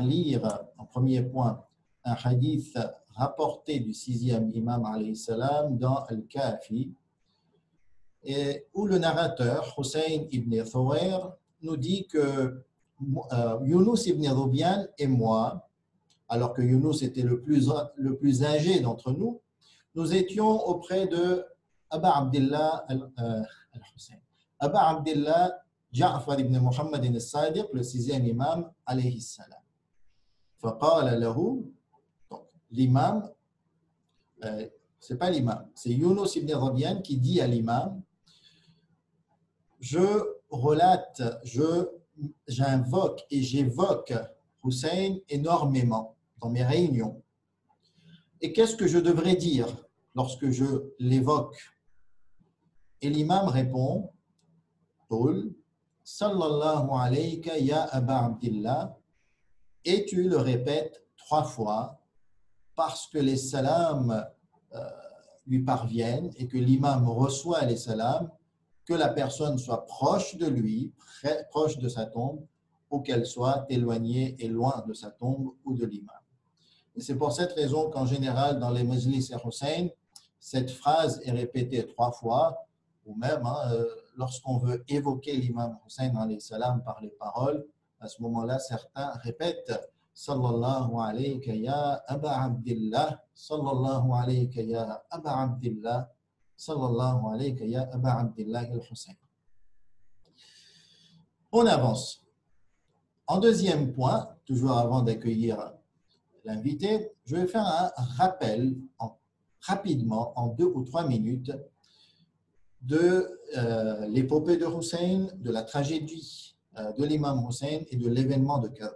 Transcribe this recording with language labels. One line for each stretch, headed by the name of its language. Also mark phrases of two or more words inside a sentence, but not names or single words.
French: lire en premier point un hadith rapporté du sixième imam
Arabic: عليه السلام
French: dans Al-Kafi, et où le narrateur Hussein ibn Thawir nous dit que Yunus ibn Rubian et moi, alors que Yunus était le plus âgé d'entre nous, nous étions auprès de Aba Abdillah al-Hussein. Aba Abdillah Ja'far ibn Muhammad al-Sadiq, le sixième imam,
Arabic: عليه السلام. فقال له,
French: donc l'imam, c'est pas l'imam, c'est Yunus ibn Rabian qui dit à l'imam, je relate, j'invoque et j'évoque Hussein énormément dans mes réunions. Et qu'est-ce que je devrais dire lorsque je l'évoque? Et l'imam répond,
Arabic: قل صلى الله عليك يا أبا عبد الله,
French: et tu le répètes 3 fois parce que les salams lui parviennent et que l'imam reçoit les salams, que la personne soit proche de lui, proche de sa tombe, ou qu'elle soit éloignée et loin de sa tombe ou de l'imam. Et c'est pour cette raison qu'en général, dans les majlis et Hussein, cette phrase est répétée 3 fois, ou même lorsqu'on veut évoquer l'imam Hussein
Arabic: عليه السلام
French: par les paroles, à ce moment-là, certains répètent
Arabic: صلى الله عليك يا أبا عبد الله صلى الله عليك يا أبا عبد الله صلى الله عليك يا أبا عبد الله الحسين.
French: On avance. En deuxième point, toujours avant d'accueillir l'invité, je vais faire un rappel rapidement, en 2 ou 3 minutes, de l'épopée de Hussein, de la tragédie de l'imam Hussein et de l'événement de Karbala.